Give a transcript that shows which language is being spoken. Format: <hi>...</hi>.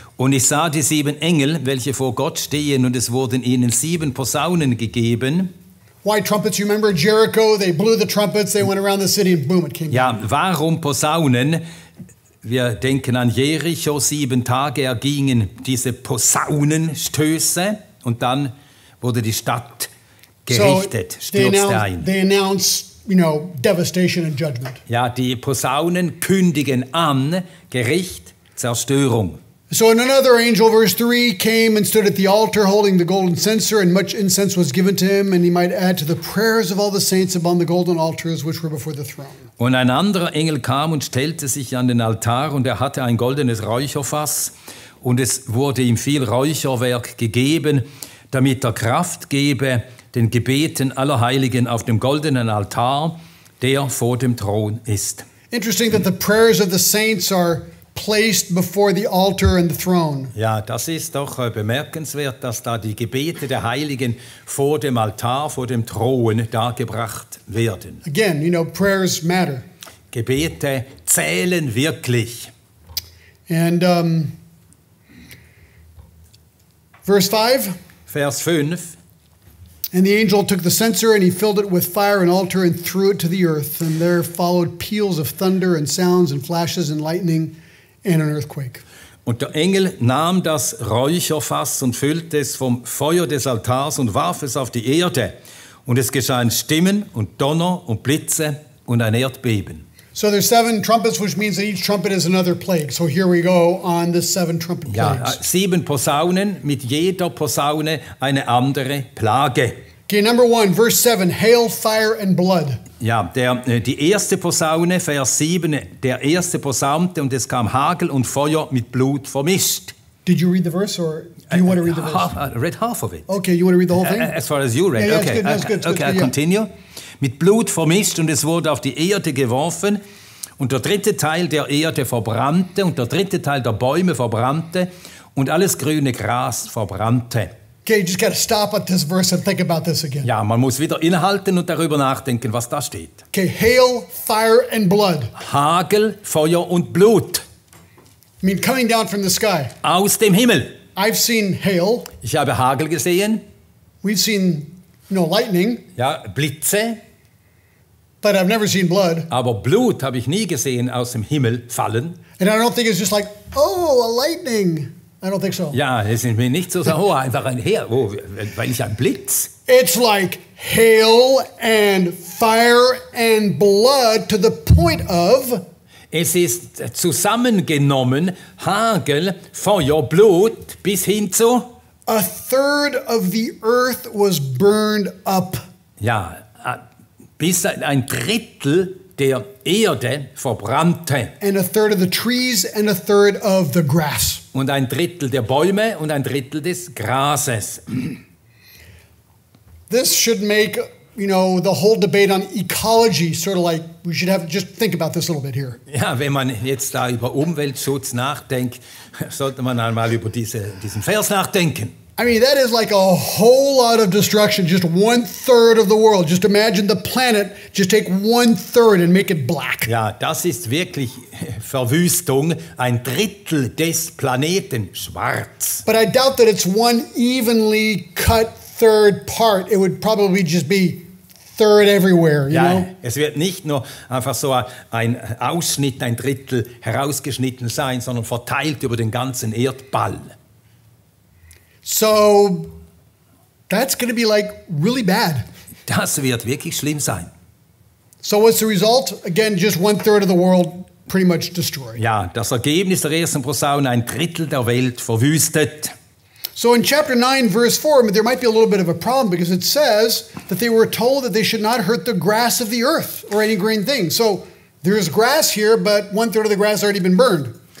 <de>Und ich sah die 7 Engel, welche vor Gott stehen, und es wurden ihnen 7 Posaunen gegeben.</de> <en>Why trumpets? You remember Jericho? They blew the trumpets, they went around the city, and boom, it came down.</en> <de>Ja, warum Posaunen? Wir denken an Jericho, 7 Tage ergingen diese Posaunenstöße, und dann wurde die Stadt gerichtet, stürzte ein.</de> <en>They announced, devastation and judgment.</en> <de>Ja, die Posaunen kündigen an Gericht, Zerstörung.</de> <en>So another angel, verse 3, came and stood at the altar holding the golden censer, and much incense was given to him, and he might add to the prayers of all the saints upon the golden altars which were before the throne.</en> <de>Und ein anderer Engel kam und stellte sich an den Altar, und er hatte ein goldenes Räucherfass, und es wurde ihm viel Räucherwerk gegeben, damit er Kraft gebe den Gebeten aller Heiligen auf dem goldenen Altar, der vor dem Thron ist.</de> <en>Interesting that the prayers of the saints are placed before the altar and the throne.</en> <de>Ja, das ist doch bemerkenswert, dass da die Gebete der Heiligen vor dem Altar, vor dem Thron dargebracht werden.</de> <en>Again, prayers matter.</en> <de>Gebete zählen wirklich.</de> <en>And verse 5.</en> <de>Vers 5.</de> <en>And the angel took the censer, and he filled it with fire and altar, and threw it to the earth. And there followed peals of thunder and sounds and flashes and lightning and an earthquake.</en> <de>Und der Engel nahm das Räucherfass und füllte es vom Feuer des Altars und warf es auf die Erde. Und es geschahen Stimmen und Donner und Blitze und ein Erdbeben.</de> <en>So there's 7 trumpets, which means that each trumpet is another plague. So here we go on the 7 trumpet plagues.</en> <de>Ja, 7 Posaunen, mit jeder Posaune eine andere Plage.</de> <en>Okay, number 1, verse 7, hail, fire and blood.</en> <de>Ja, die erste Posaune, Vers 7, der erste posaunte, und es kam Hagel und Feuer mit Blut vermischt.</de> <en>Did you read the verse, or do you want to read the verse? I read half of it. Okay, you want to read the whole thing? As far as you read. Yeah, okay, that's good. Okay, I continue.</en> <de>Mit Blut vermischt, und es wurde auf die Erde geworfen, und der 3. Teil der Erde verbrannte, und der 3. Teil der Bäume verbrannte, und alles grüne Gras verbrannte.</de> <en>Okay, you just got to stop at this verse and think about this again.</en> <de>Ja, man muss wieder innehalten und darüber nachdenken, was da steht.</de> <en>Okay, hail, fire and blood.</en> <de>Hagel, Feuer und Blut.</de> <en>I mean, coming down from the sky.</en> <de>Aus dem Himmel.</de> <en>I've seen hail.</en> <de>Ich habe Hagel gesehen,</de> <en>We've seen, lightning,</en> <de>ja, Blitze,</de> <en>but I've never seen blood.</en> <de>aber Blut habe ich nie gesehen aus dem Himmel fallen.</de> <en>And I don't think it's just like, oh, a lightning. I don't think so.</en> <de>Ja, es ist mir nicht so, oh, einfach ein Heer, oh, weil ich ein Blitz.</de> <en>It's like hail and fire and blood to the point of</en> <de>Es ist zusammengenommen Hagel, Feuer, Blut bis hin zu,</de> <en>a third of the earth was burned up.</en> <de>ja, bis ein Drittel der Erde verbrannte.</de> <en>And a third of the trees and a third of the grass.</en> <de>Und ein Drittel der Bäume und ein Drittel des Grases.</de> <en>This should make, the whole debate on ecology sort of like, we should have, just think about this a little bit here.</en> <de>Ja, wenn man jetzt da über Umweltschutz nachdenkt, sollte man einmal über diesen Vers nachdenken.</de> <en>I mean, that is like a whole lot of destruction, just 1/3 of the world. Just imagine the planet, just take 1/3 and make it black.</en> <de>Ja, das ist wirklich Verwüstung, ein Drittel des Planeten schwarz.</de> <en>But I doubt that it's one evenly cut third part. It would probably just be third everywhere, you know?</en> <de>Es wird nicht nur einfach so ein Ausschnitt, ein Drittel herausgeschnitten sein, sondern verteilt über den ganzen Erdball.</de> <en>So that's going to be like really bad.</en> <de>Das wird wirklich schlimm sein.</de> <en>So what's the result? Again, just 1/3 of the world pretty much destroyed.</en> <de>Ja, das Ergebnis der ersten Posaune, ein Drittel der Welt verwüstet.</de> <en>So in chapter 9, verse 4, there might be a little bit of a problem because it says that they were told that they should not hurt the grass of the earth or any green thing. So there's grass here, but 1/3 of the grass already been burned.</en>